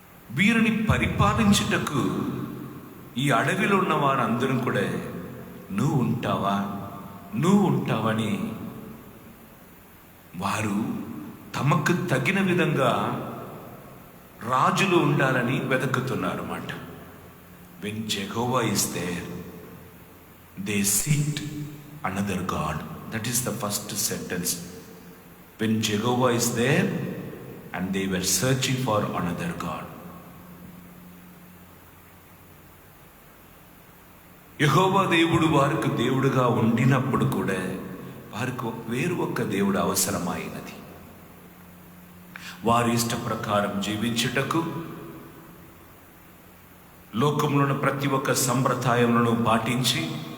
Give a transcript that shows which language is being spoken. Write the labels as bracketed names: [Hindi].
[Telugu] వీరిని పరిపాలించుటకు ఈ అడవిలో ఉన్న వారందరూ కూడా నువ్వు ఉంటావని వారు తమకు తగిన విధంగా రాజులు ఉండాలని వెతుకుతున్నారు అన్నమాట. [English] When Jehovah is there, they seek another God. That is the first sentence. When Jehovah is there, and they were searching for another God. [Telugu] యెహోవా దేవుడు వారికి దేవుడుగా ఉండినప్పుడు కూడా వారికి వేరు ఒక దేవుడు అవసరమైనది. వారి ఇష్ట ప్రకారం జీవించుటకు, లోకంలోని ప్రతి ఒక్క సంప్రదాయములను పాటించి,